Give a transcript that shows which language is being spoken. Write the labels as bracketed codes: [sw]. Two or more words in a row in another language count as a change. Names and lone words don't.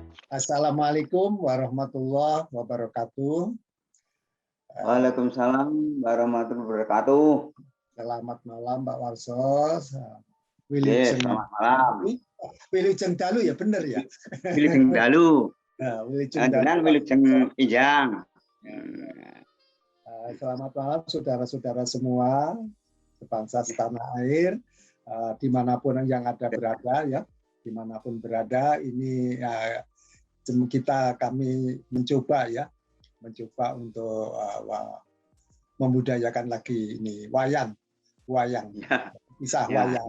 [ar] السلام عليكم ورحمة الله وبركاته. وعليكم السلام ورحمة الله وبركاته. [id] Selamat malam Pak Warsos. Yes, selamat malam. [su] Wilujeng dalu ya bener ya. Wilujeng dalu. Wilujeng dalu. Wilujeng ijang. [id] Selamat malam saudara-saudara semua sebangsa setanah air, dimanapun yang ada berada ya, dimanapun berada ini kami mencoba untuk membudayakan lagi ini wayang, kisah wayang.